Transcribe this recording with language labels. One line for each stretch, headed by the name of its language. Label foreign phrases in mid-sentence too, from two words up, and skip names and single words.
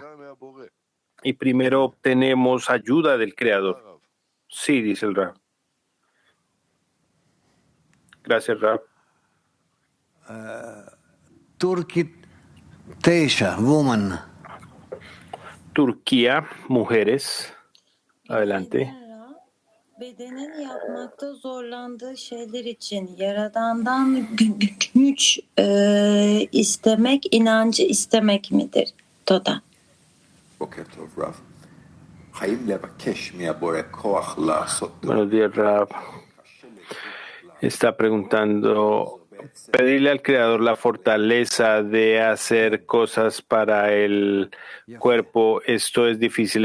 Spanish: Y primero obtenemos ayuda del Creador. Sí, dice el Rab. Gracias, Rab. Turquía, mujeres. Adelante.
Turkish: Bedenin yapmakta zorlandığı şeyler için Yaradan'dan güç istemek, inancı istemek midir?
Spanish: Toda. Buenos días, Rab. Está preguntando, pedirle al Creador la fortaleza de hacer cosas para el cuerpo, esto es difícil.